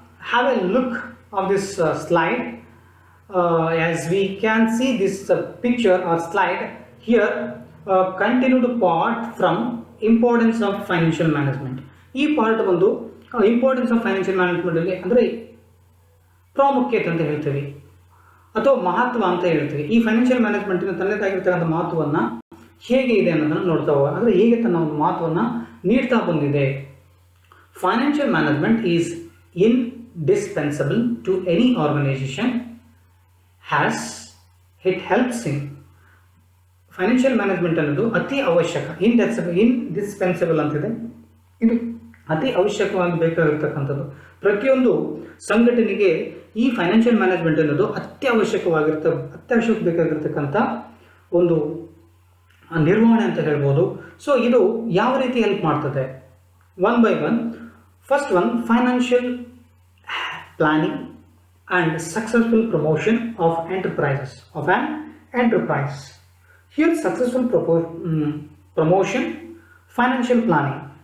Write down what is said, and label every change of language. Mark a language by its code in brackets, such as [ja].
[en] Have a look of this slide. As we can see this picture or slide here, continue to part from importance of financial management. [kn] ಈ part ಬಂದು importance of financial ಮ್ಯಾನೇಜ್ಮೆಂಟಲ್ಲಿ ಅಂದರೆ ಪ್ರಾಮುಖ್ಯತೆ ಅಂತ ಹೇಳ್ತೀವಿ ಅಥವಾ ಮಹತ್ವ ಅಂತ ಹೇಳ್ತೀವಿ. ಈ ಫೈನಾನ್ಷಿಯಲ್ ಮ್ಯಾನೇಜ್ಮೆಂಟಿನ ತನ್ನದಾಗಿರ್ತಕ್ಕಂಥ ಮಹತ್ವವನ್ನು ಹೇಗೆ ಇದೆ ಅನ್ನೋದನ್ನು ನೋಡ್ತಾ ಹೋಗೋಣ, ಅಂದರೆ ಹೇಗೆ ತನ್ನ ಒಂದು ಮಹತ್ವವನ್ನು ನೀಡ್ತಾ ಬಂದಿದೆ. [en] financial management is indispensable to any organization as it helps in [kn] financial management ಅನ್ನೋದು ಅತಿ ಅವಶ್ಯಕ, ಇಂಡಿಸ್ಪೆನ್ಸಿಬಲ್ ಅಂತಿದೆ. ಇದು ಅತಿ ಅವಶ್ಯಕವಾಗಿ ಬೇಕಾಗಿರ್ತಕ್ಕಂಥದ್ದು. ಪ್ರತಿಯೊಂದು ಸಂಘಟನೆಗೆ ಈ ಫೈನಾನ್ಷಿಯಲ್ ಮ್ಯಾನೇಜ್ಮೆಂಟ್ ಅನ್ನೋದು ಅತ್ಯವಶ್ಯಕ ಬೇಕಾಗಿರ್ತಕ್ಕಂಥ ಒಂದು ನಿರ್ವಹಣೆ ಅಂತ ಹೇಳ್ಬೋದು. ಸೊ ಇದು ಯಾವ ರೀತಿ ಹೆಲ್ಪ್ ಮಾಡ್ತದೆ? [en] One by one. First one, financial planning and successful promotion of enterprises of an enterprise. Here successful promotion, financial planning.